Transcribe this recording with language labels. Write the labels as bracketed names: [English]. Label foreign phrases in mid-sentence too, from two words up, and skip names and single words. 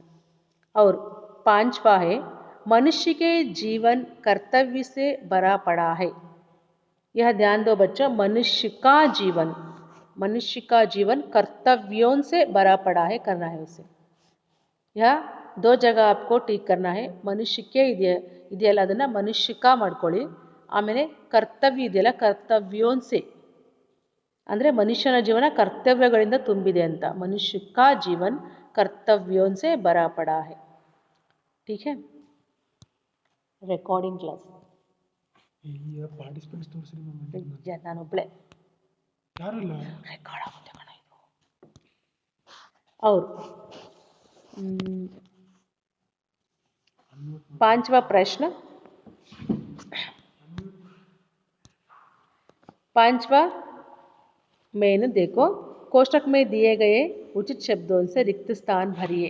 [Hindi] और पांचवा है मनुष्य के जीवन कर्तव्य से भरा पड़ा है। यह ध्यान दो बच्चों, मनुष्य का जीवन, मनुष्य का जीवन कर्तव्यों से भरा पड़ा है, करना है उसे। यह दो जगह आपको टीक करना है। [Kannada] ಮನುಷ್ಯಕ್ಕೆ ಇದೆಯಲ್ಲ ಅದನ್ನ ಮನುಷ್ಯಕ ಮಾಡ್ಕೊಳ್ಳಿ, ಆಮೇಲೆ ಕರ್ತವ್ಯ ಇದೆಯಲ್ಲ ಕರ್ತವ್ಯೋನ್ಸೆ ಅಂದರೆ ಮನುಷ್ಯನ ಜೀವನ ಕರ್ತವ್ಯಗಳಿಂದ ತುಂಬಿದೆ ಅಂತ। [Hindi] मनुष्य का जीवन कर्तव्यों से भरा पड़ा है। ठीक है, [English] recording class [Kannada] ನಾನೊಬ್ಳೆ ರೆಕಾರ್ಡ್ ಆಗುತ್ತೆ ಕಣ ಇದು। [Hindi] और पांचवा प्रश्न, पांचवा मेन देखो, कोष्टक में दिए गए उचित शब्दों से रिक्त स्थान भरिए।